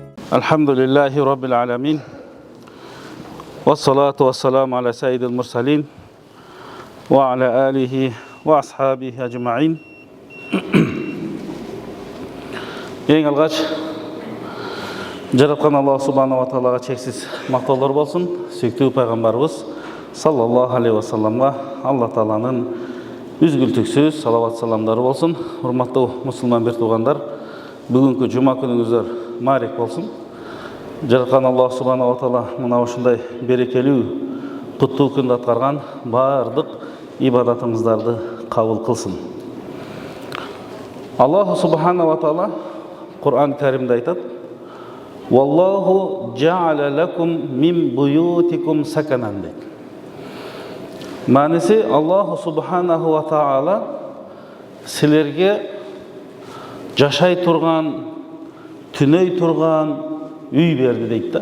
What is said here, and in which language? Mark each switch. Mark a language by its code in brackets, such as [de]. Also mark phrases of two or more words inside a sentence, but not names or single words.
[ar] الحمد لله رب العالمين. والصلاة والسلام على سيد المرسلين. وعلى آله وأصحابه أجمعين. [kk] Ең алғаш жаратқан Аллах [ar] سبحانه وتعالى [kk] чексіз мақтаулар болсын. Сүйікті пайғамбарымыз [ar] صلى الله عليه وسلم [kk] Алла Тағаланың үзгілтіксіз салават саламдары болсын. Құрметті мұсылман бір туғандар, бүгінгі жұма күніңіздер марек болсын. Жаратқан Аллах [ar] سبحانه وتعالى [kk] мына осындай берекелі құтты күнді атқарған барлық ибадатыңыздарды қабыл қылсын. Аллах [ar] سبحانه وتعالى [kk] Құр'ан кәрімде айтады: [ar] «والله جعل لكم من بيوتكم سكنا» [kk] дейді. Мәнісі [ar] الله سبحانه وتعالى [kk] сілерге жашай тұрған, түней тұрған үй берді дейді.